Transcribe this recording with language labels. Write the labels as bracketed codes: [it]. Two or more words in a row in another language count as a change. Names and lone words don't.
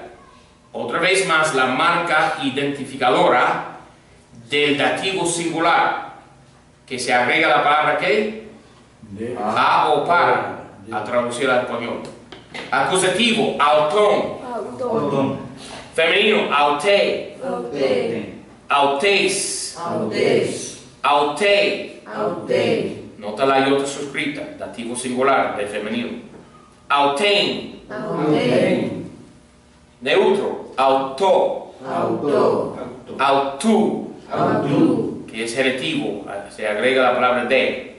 [es] Otra vez más la marca identificadora del dativo singular, que se agrega la palabra ¿qué? A o para, a traducir al español. Acusativo, autón. Auto. Femenino, aute. Aute. Autés. Autes. Aute. Aute. Nota la iota suscrita, dativo singular de femenino. Autein. Aute. Neutro, auto. Auto. Autu, Auto. que es genitivo, se agrega la palabra de.